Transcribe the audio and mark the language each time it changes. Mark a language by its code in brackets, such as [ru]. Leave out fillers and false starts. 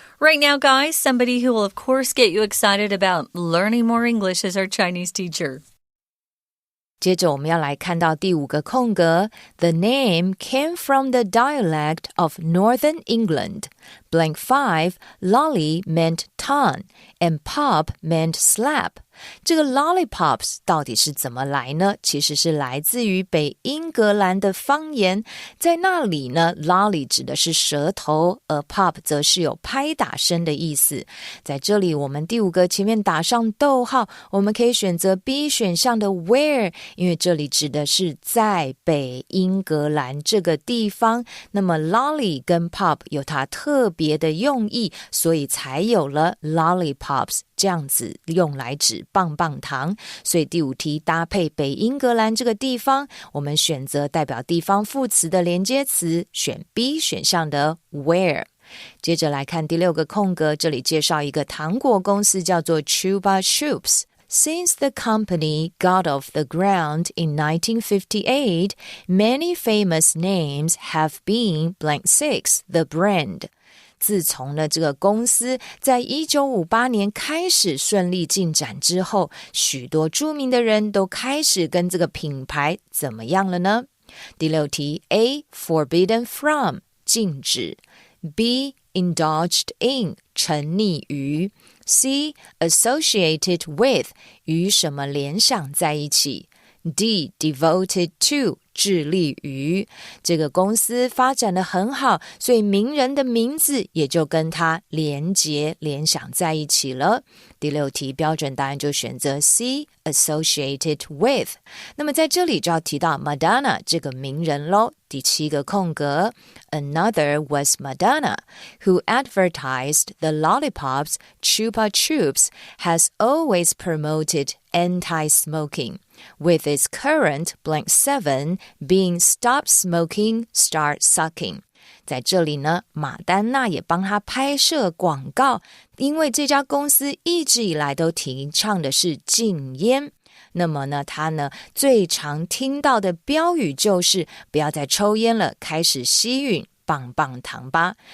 [en] Right now, guys, somebody who will, of course, get you excited about learning more English is our Chinese teacher. [zh] 接着我们要来看到第5个空格 [en] The name came from the dialect of Northern England. Blank 5, lolly meant tongue and pop meant slap. [zh] 这个 lollipops 到底是怎么来呢？其实是来自于北英格兰的方言，在那里呢 lolly 指的是舌头，而 pop 则是有拍打声的意思。在这里我们第5个前面打上逗号，我们可以选择 B 选项的 where， 因为这里指的是在北英格兰这个地方，那么 lolly 跟 pop 有它特别的用意，所以才有了 lollipops 这样子用来指棒棒糖，所以第5题搭配北英格兰这个地方，我们选择代表地方副词的连接词，选 B 选项的 where。接着来看第6个空格，这里介绍一个糖果公司叫做 [en] Chupa Chups。Since the company got off the ground in 1958, many famous names have been blank 6, the brand. [zh] 自从呢这个公司在1958年开始顺利进展之后，许多著名的人都开始跟这个品牌怎么样了呢？第6题 A. [en] Forbidden from 禁止 B. Indulged in 沉溺于 C. Associated with [zh] 与什么联想在一起 [en] D. Devoted to [zh] 致力于这个公司发展得很好，所以名人的名字也就跟他联想在一起了。第6题标准答案就选择 C associated with。那么在这里就要提到 Madonna 这个名人咯。第7个空格 [en] Another was Madonna, who advertised the lollipops Chupa Chups has always promoted anti-smoking, with its current blank 7 being stop smoking, start sucking. [zh] 在这里呢，马丹娜也帮他拍摄广告，因为这家公司一直以来都提倡的是禁烟。那么呢，他呢最常听到的标语就是不要再抽烟了，开始吸吮棒棒糖吧。